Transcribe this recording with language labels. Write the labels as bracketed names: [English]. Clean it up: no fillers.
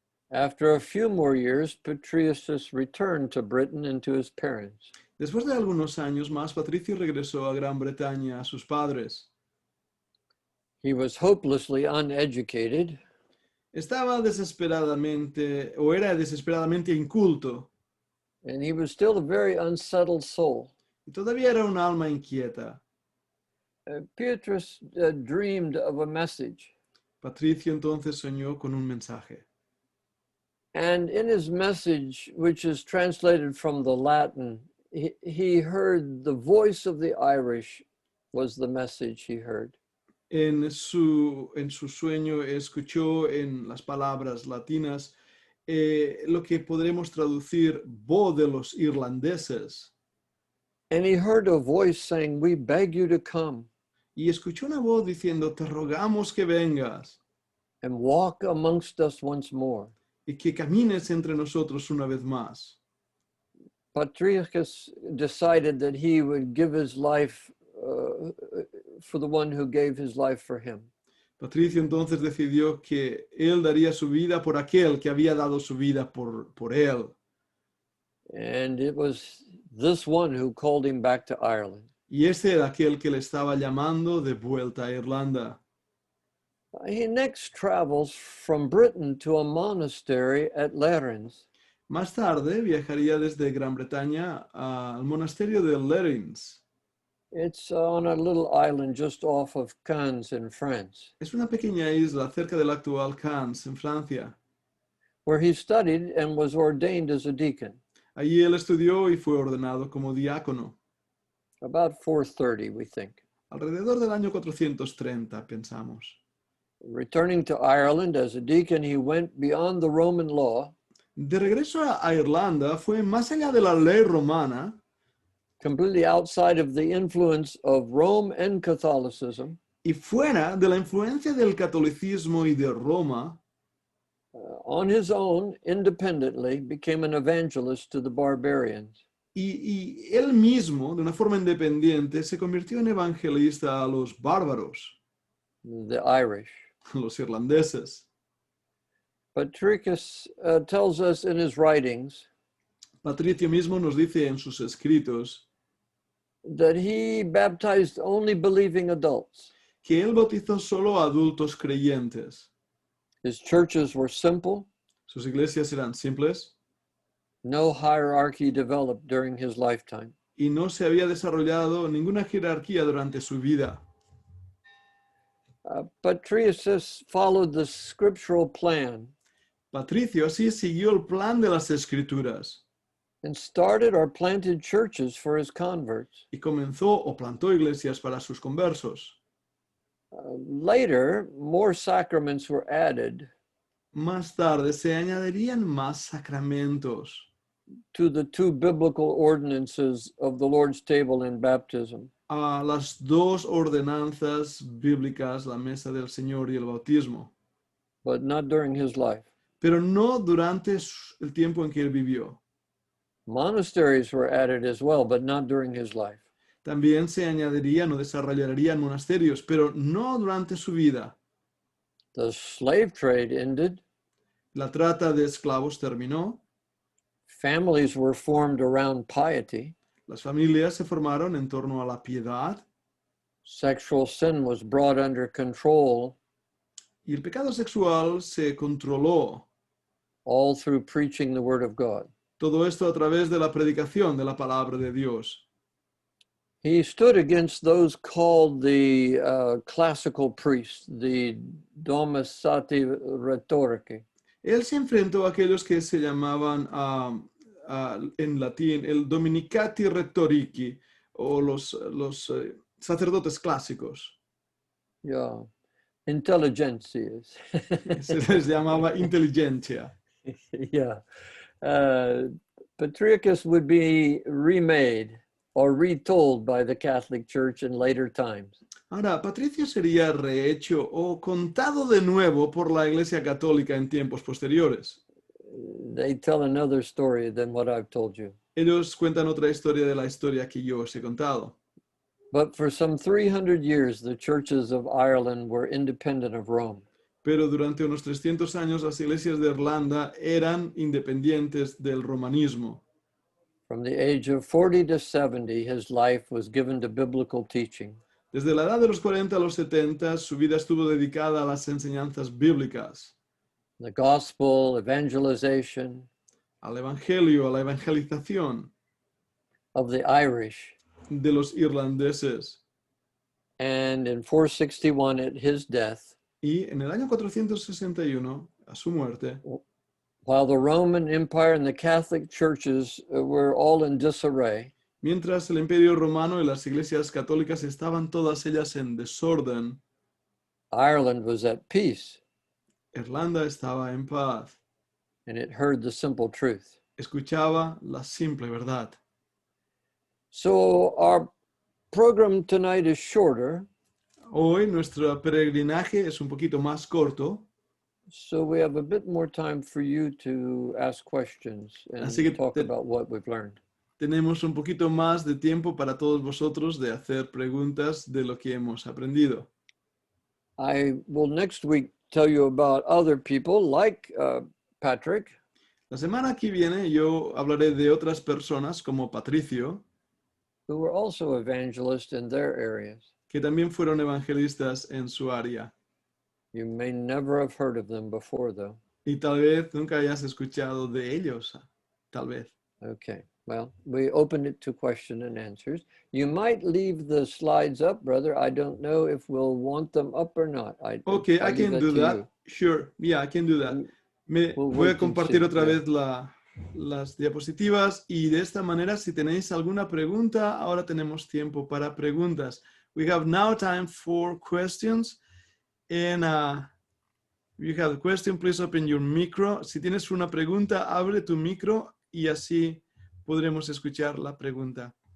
[English] After a few more years, Patricius returned to Britain and to his parents. [Spanish] Después de algunos años más, Patricio regresó a Gran Bretaña a sus padres. [English] He was hopelessly uneducated, [Spanish] Estaba desesperadamente, o era desesperadamente inculto, [English] and he was still a very unsettled soul. [Spanish] y todavía era un alma inquieta. [English] Patricius dreamed of a message, [Spanish] Patricio entonces soñó con un mensaje. [English] and in his message, which is translated from the Latin, he heard the voice of the Irish was the message he heard. [Spanish] En su sueño escuchó en las palabras latinas lo que podremos traducir voz de los irlandeses. [English] And he heard a voice saying, "We beg you to come [Spanish] Y escuchó una voz diciendo, te rogamos que vengas [English] and walk amongst us once more." [Spanish] y que camines entre nosotros una vez más. [English] Patricius decided that he would give his life for the one who gave his life for him. [Spanish] Patricio entonces decidió que él daría su vida por aquel que había dado su vida por él. [English] And it was this one who called him back to Ireland. [Spanish] Y ese era aquel que le estaba llamando de vuelta a Irlanda. [English] He next travels from Britain to a monastery at Lerins. [Spanish] Más tarde viajaría desde Gran Bretaña al monasterio de Lerins. [English] It's on a little island just off of Cannes in France, [Spanish] Es una pequeña isla cerca del actual Cannes, en Francia. [English] where he studied and was ordained as a deacon [Spanish] Allí él estudió y fue ordenado como diácono. [English] about 430, we think. [Spanish] Alrededor del año 430, pensamos. [English] Returning to Ireland as a deacon, he went beyond the Roman law, [Spanish] De regreso a Irlanda, fue más allá de la ley romana, [English] completely outside of the influence of Rome and Catholicism, [Spanish] y fuera de la influencia del catolicismo y de Roma, [English] on his own, independently, became an evangelist to the barbarians. [Spanish] Y él mismo, de una forma independiente, se convirtió en evangelista a los bárbaros, [English] the Irish. [Spanish] los irlandeses. [English] Patricius tells us in his writings [Spanish] Patricio mismo nos dice en sus escritos [English] that he baptized only believing adults. [Spanish] que él bautizó solo a adultos creyentes. [English] His churches were simple. [Spanish] Sus iglesias eran simples [English] No hierarchy developed during his lifetime. [Spanish] y no se había desarrollado ninguna jerarquía durante su vida. [English] Patricius followed the scriptural plan [Spanish] Patricio así siguió el plan de las escrituras [English] and started or planted churches for his converts. [Spanish] y comenzó o plantó iglesias para sus conversos. [English] Later, more sacraments were added [Spanish] Más tarde se añadirían más sacramentos [English] to the two biblical ordinances of the Lord's table and baptism. [Spanish] a las dos ordenanzas bíblicas, la mesa del Señor y el bautismo, [English] But not during his life. [Spanish] pero no durante el tiempo en que él vivió. [English] Monasteries were added as well, but not during his life. [Spanish] También se añadirían o desarrollarían monasterios, pero no durante su vida. [English] The slave trade ended. [Spanish] La trata de esclavos terminó, [English] Families were formed around piety. [Spanish] las familias se formaron en torno a la piedad [English] Sexual sin was brought under control, [Spanish] y el pecado sexual se controló. [English] all through preaching the word of God. [Spanish] Todo esto a través de la predicación de la palabra de Dios. [English] He stood against those called the classical priests, the domesati rhetorici. [Spanish] Él se enfrentó a aquellos que se llamaban en latín el dominicati rhetorici o los sacerdotes clásicos. [English] Yeah, intelligentsias. [Spanish] Se les llamaba inteligencia. Yeah. [English] Patricius would be remade or retold by the Catholic Church in later times. [Spanish] Ahora, Patricio sería rehecho o contado de nuevo por la Iglesia Católica en tiempos posteriores. [English] They tell another story than what I've told you. [Spanish] Ellos cuentan otra historia de la historia que yo os he contado. [English] But for some 300 years, the churches of Ireland were independent of Rome. [Spanish] Pero durante unos 300 años las iglesias de Irlanda eran independientes del romanismo. [English] From the age of 40 to 70, his life was given to biblical teaching. [Spanish] Desde la edad de los 40 a los 70, su vida estuvo dedicada a las enseñanzas bíblicas, [English] The gospel, evangelization [Spanish] al evangelio, a la evangelización [English] of the Irish. [Spanish] de los irlandeses. [English] And in 461, at his death, [Spanish] Y en el año 461, a su muerte, [English] while the Roman Empire and the Catholic churches were all in disarray, [Spanish] mientras el Imperio Romano y las iglesias católicas estaban todas ellas en desorden, [English] Ireland was at peace, [Spanish] Irlanda estaba en paz, [English] and it heard the simple truth. [Spanish] escuchaba la simple verdad. [English] So our program tonight is shorter, [Spanish] Hoy nuestro peregrinaje es un poquito más corto, [English] so we have a bit more time for you to ask questions and [Spanish] Así que [English] talk about what we've learned. [Spanish] tenemos un poquito más de tiempo para todos vosotros de hacer preguntas de lo que hemos aprendido. [English] I will next week tell you about other people like Patrick, [Spanish] La semana que viene yo hablaré de otras personas como Patricio, [English] who were also evangelists in their areas. [Spanish] que también fueron evangelistas en su área. [English] You may never have heard of them before, though. [Spanish] Y tal vez nunca hayas escuchado de ellos, tal vez. [English] Okay, well, we opened it to question and answers. You might leave the slides up, brother. I don't know if we'll want them up or not. Okay, I I'll leave can do to that. you. Sure, yeah, I can do that. We'll [Spanish] Voy a [English] wait and [Spanish] compartir [English] see, [Spanish] otra yeah. vez las diapositivas y de esta manera, si tenéis alguna pregunta, ahora tenemos tiempo para preguntas. [English] We have now time for questions. And if you have a question, please open your micro. [Spanish] Si tienes una pregunta, abre tu micro y así podremos escuchar la pregunta.